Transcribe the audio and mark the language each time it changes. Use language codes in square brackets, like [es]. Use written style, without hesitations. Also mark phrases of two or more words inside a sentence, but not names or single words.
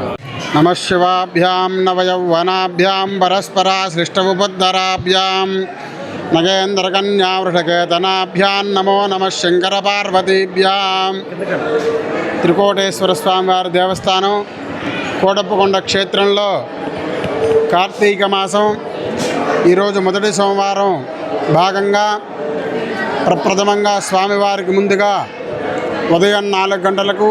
[sa] नमः शिवाभ्यां नवयौवनाभ्यां परस्पराश्लिष्टमुपद्धराभ्यां नगेन्द्रकन्यावृषकेतनाभ्यां नमो नमः शंकरपार्वतीभ्यां। [te] త్రికోటేశ్వర స్వామివారి దేవస్థానం కోటప్పకొండ క్షేత్రంలో కార్తీక మాసం ఈరోజు మొదటి సోమవారం భాగంగా ప్రప్రథమంగా స్వామివారికి ముందుగా ఉదయం 4 గంటలకు